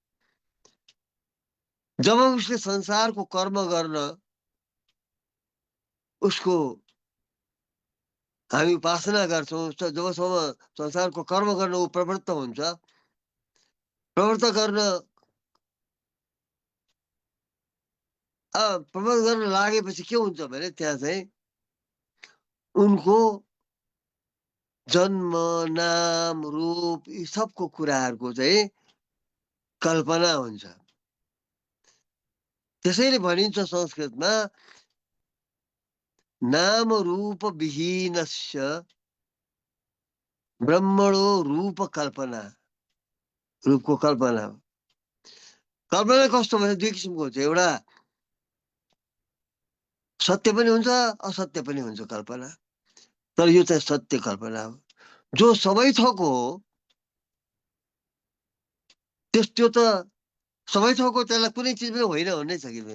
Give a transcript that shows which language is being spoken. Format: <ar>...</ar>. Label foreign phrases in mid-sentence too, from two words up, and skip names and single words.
<ne>जब उसले संसारको कर्म गर्न उसको हामी उपासना गर्छौँ, जबसम्म संसारको कर्म गर्न ऊ प्रवृत्त हुन्छ, प्रवृत्त गर्न लागेपछि के हुन्छ भने त्यहाँ चाहिँ उनको जन्म, नाम, रूप यी सबको कुराहरूको चाहिँ कल्पना हुन्छ। त्यसैले भनिन्छ संस्कृतमा</ne> <sa>नाम रूप विहीनस्य ब्रह्मणो रूप कल्पना।</sa> <ne>रूपको कल्पना हो। कल्पना कस्तो भने दुई किसिमको हुन्छ। एउटा सत्य पनि हुन्छ, असत्य पनि हुन्छ कल्पना। तर यो चाहिँ सत्य कल्पना हो, जो सबै थोक हो। त्यो त सबै थोक हो, त्यसलाई कुनै चिज पनि होइन भन्नै सकिँदैन।</ne>